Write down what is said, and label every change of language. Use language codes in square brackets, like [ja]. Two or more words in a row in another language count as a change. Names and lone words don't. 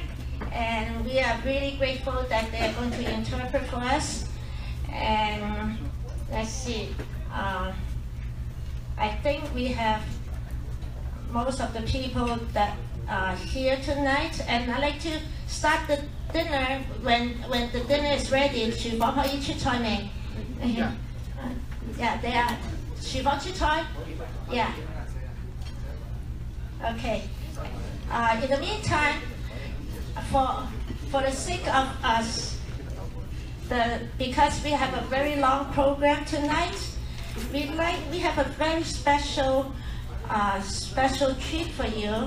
[en] And we are really grateful that they are going to interpret for us. And let's see, I think we have most of the people that here tonight, and I'd like to start the dinner when the dinner is ready. [yue] 廚房可以出菜未 ？ [en] Yeah, they are. [yue] 廚房出菜 ？ [en] Yeah. Okay. In the meantime, for the sake of us, because we have a very long program tonight, we have a very special treat for you.